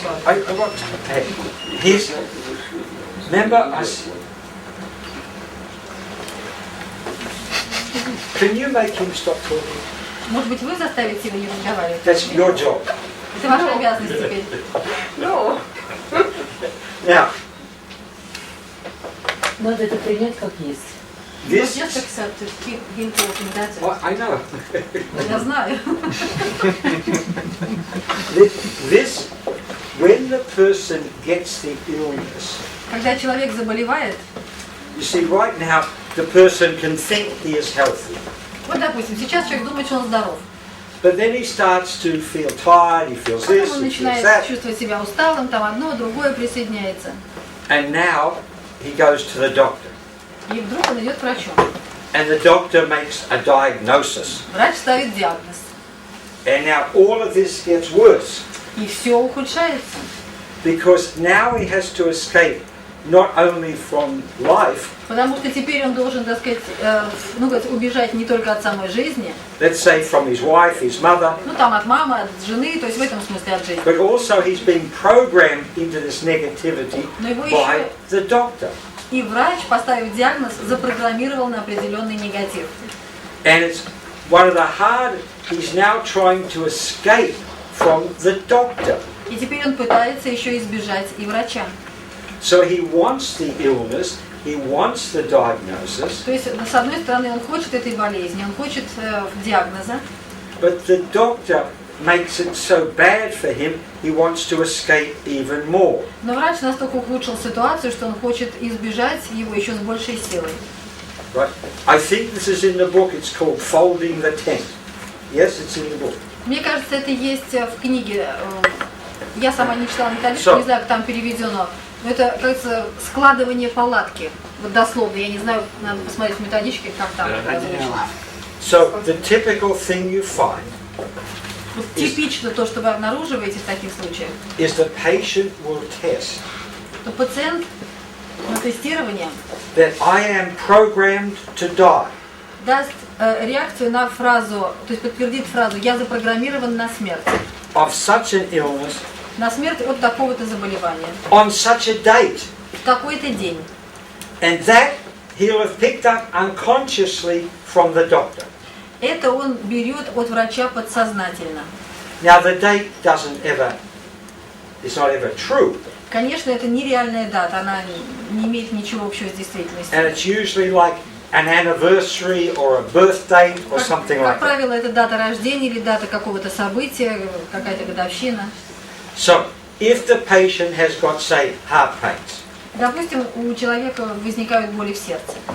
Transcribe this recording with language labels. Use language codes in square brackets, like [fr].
[en] I want here's, remember, can you make him stop talking? [ru] Может быть, вы заставите его не разговаривать? [en] That's your job. [ru] Это ваша обязанность теперь. [en] Now, [ru] Надо это принять как есть. [en] This, Just accept it, keep him talking, that's it. oh, I know. [ru] Я знаю. [en] This, when the person gets the illness, [ru] Когда человек заболевает, [en] you see, right now the person can think he is healthy, [ru] вот, допустим, сейчас человек думает, что он здоров. [en] but then he starts to feel tired, he feels [ru] Потом [en] this, [ru] он [en] he feels [ru] начинает [en] that, [ru] чувствовать себя усталым, там одно, другое присоединяется. [en] and now he goes to the doctor, [ru] И вдруг он идет к врачу. [en] and the doctor makes a diagnosis, [ru] Врач ставит диагноз. [en] and now all of this gets worse, [ru] И все ухудшается. [en] because now he has to escape not only from life, [ru] Потому что теперь он должен, так сказать, убежать не только от самой жизни, [en] let's say from his wife, his mother, [ru] ну там от мамы, от жены, то есть в этом смысле от жизни. [en] but also he's being programmed into this negativity [ru] Но его [en] by [ru] еще [en] the doctor. [ru] и врач, поставив диагноз, запрограммировал на определенный негатив. [en] And it's one of the hard, he's now trying to escape from the doctor. [ru] И теперь он пытается еще избежать и врача. [en] So he wants the illness, he wants the diagnosis, [ru] То есть, с одной стороны, он хочет этой болезни, он хочет диагноза, [en] but the doctor makes it so bad for him, he wants to escape even more. [ru] но врач настолько ухудшил ситуацию, что он хочет избежать его еще с большей силой. [en] Right? I think this is in the book, it's called Folding the Tent. Yes, it's in the book. [ru] Мне кажется, это есть в книге. Я сама не читала методичку, не знаю, как там переведено. Но это, кажется, складывание палатки. Вот дословно, я не знаю, надо посмотреть в методичке, как там озвучено. [en] So the typical thing you find [ru] Вот типично то, что вы обнаруживаете в таких случаях, [en] is the patient will test [ru] то пациент на тестирование [en] that I am programmed to die. [ru] даст реакцию на фразу, то есть подтвердит фразу «я запрограммирован на смерть». [en] Of such an illness, [ru] На смерть от такого-то заболевания. [en] on such a date. [ru] В такой-то день. [en] And that he'll have picked up unconsciously from the doctor. [ru] Это он берет от врача подсознательно. [en] Now the date doesn't ever, it's not ever true. [ru] Конечно, это нереальная дата, она не имеет ничего общего с действительностью. [en] And it's usually like an anniversary or a birth date or something [ru] Как [en] like that. [ru] правило, это дата рождения или дата какого-то события, какая-то годовщина. [en] So if the patient has got, say, heart pains, [ru] Допустим, у человека возникают боли в сердце.